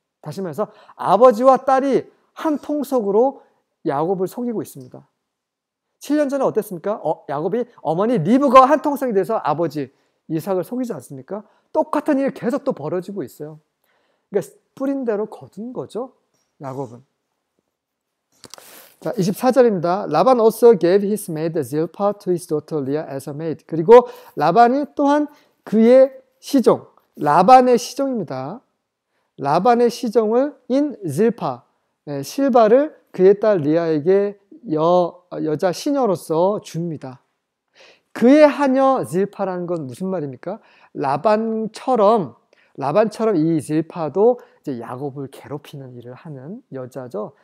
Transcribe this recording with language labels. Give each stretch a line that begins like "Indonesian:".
Korean: 다시 말해서 아버지와 딸이 한 통속으로 야곱을 속이고 있습니다. 7년 전에 어땠습니까? 야곱이 어머니 리브가 한 통속이 돼서 아버지 이삭을 속이지 않습니까? 똑같은 일이 계속 또 벌어지고 있어요. 그러니까 뿌린 대로 거둔 거죠. 야곱은. 자, 24절입니다.
English: 라반 also gave his maid Zilpah to his daughter Leah as a maid.
Korean: 그리고 라반이 또한 그의 시종, 라반의 시종입니다. 라반의 시종을 인 질파, 실바를 그의 딸 리아에게 여자 시녀로서 줍니다. 그의 하녀 질파라는 건 무슨 말입니까? 라반처럼 이 질파도 이제 야곱을 괴롭히는 일을 하는 여자죠.